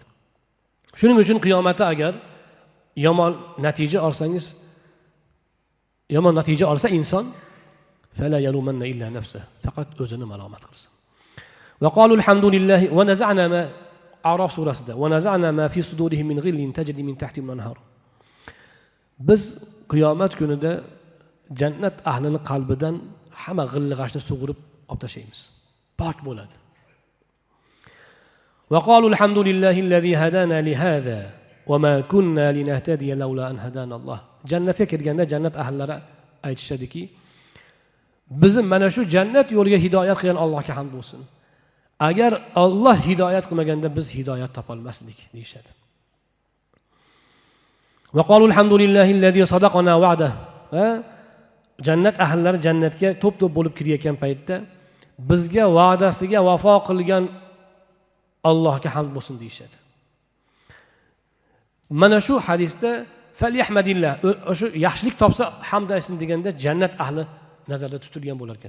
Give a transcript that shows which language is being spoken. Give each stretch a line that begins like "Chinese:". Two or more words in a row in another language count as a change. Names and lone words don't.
Uzbek: Shuning uchun qiyomatda agar yomon natija olsangiz, yomon natija olsa inson
Arabic: فلا يلومن إلا نفسه,
Uzbek: faqat o'zini malomat qilsin.
Arabic: وقالوا الحمد لله ونزعنا ما
Uzbek: A'rof surasida
Arabic: ونزعنا ما في صدورهم من غل تجري من تحتهم الأنهار.
Uzbek: Biz qiyomat kunida jannat ahlining qalbidan hamma g'illi-g'ashni sug'urib olib tashlaymiz. Pok bo'ladi.
Arabic: وقالوا الحمد لله الذي هدانا لهذا وما كنا لنهتدي لولا أن هدانا الله.
Uzbek: Jannatga kirganda jannat ahllari aytishadiki, bizni mana shu jannat yo'liga hidoyat qilgan Allohga hamd bo'lsin. Agar Alloh hidoyat qilmaganda biz hidoyat topolmasdik deyshadi.
Arabic: وقالوا الحمد لله الذي صدقنا وعده.
Uzbek: Jannat ahllari jannatga to'p-to'p bo'lib kirayotgan paytda bizga va'dasiga vafo qilgan Allohga hamd bo'lsin deyshadi. Mana shu hadisda falyahmadillah, o'sha yaxshilik topsa hamd aytsin deganda jannat ahli nazarda tutilgan bo'lar ekan.